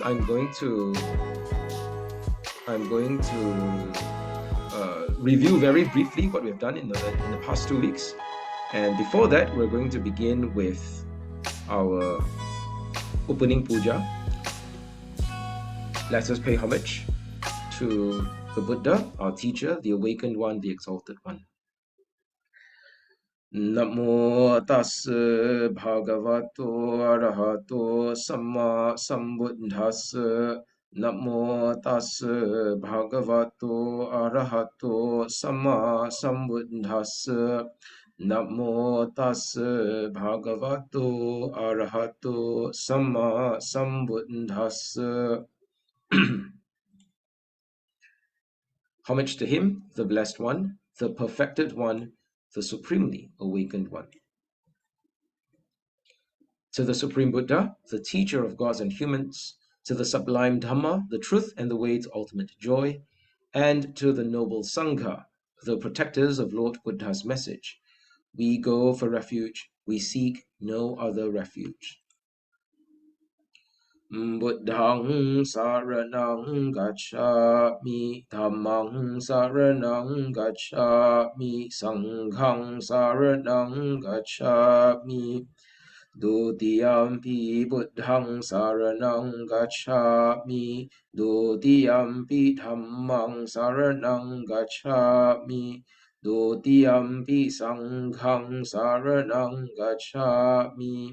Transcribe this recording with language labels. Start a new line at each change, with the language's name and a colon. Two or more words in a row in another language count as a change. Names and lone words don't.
English: I'm going to review very briefly what we've done in the past 2 weeks, and before that, we're going to begin with our opening puja. Let us pay homage to the Buddha, our teacher, the awakened one, the exalted one.
Pali: Namo tassa bhagavato arahato samma sambuddhassa. Namo tassa bhagavato arahato samma sambuddhassa. Namo tassa bhagavato arahato samma sambuddhassa.
English: Homage to him, the blessed one, the perfected one, the supremely awakened one. To the Supreme Buddha, the teacher of gods and humans, to the sublime Dhamma, the truth and the way to ultimate joy, and to the noble Sangha, the protectors of Lord Buddha's message, we go for refuge, we seek no other refuge.
Pali: Buddhang saranang gacchami, Dhammang saranang gacchami, Sanghang saranang gacchami. Dutiyampi buddhang saranang gacchami, Dutiyampi dhammang saranang gacchami, Dutiyampi sanghang saranang gacchami.